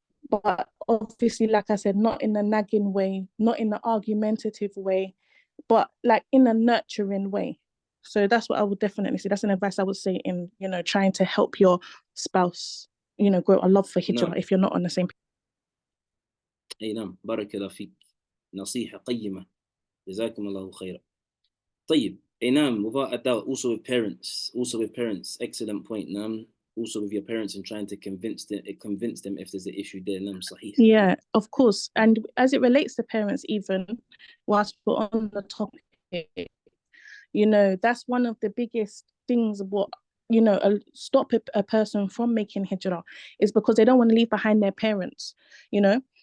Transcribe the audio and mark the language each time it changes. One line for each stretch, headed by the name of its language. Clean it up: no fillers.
English: But obviously, like I said, not in a nagging way, not in an argumentative way, but like in a nurturing way. So that's what I would definitely say. That's an advice I would say in, you know, trying to help your spouse, you know, grow a love for hijrah if you're not on the same page.
Arabic: أي نعم بارك الله فيك نصيحة قيمة جزاكم الله خيرا. طيب أي نعم
English: without doubt, also with parents, excellent point. نعم, also with your parents and trying to convince them if there's an issue there.
Arabic: نعم صحيح.
English: Yeah, of course. And as it relates to parents, even whilst we're on the topic, you know, that's one of the biggest things what, you know, stop a person from making hijrah is because they don't want to leave behind their parents, you know.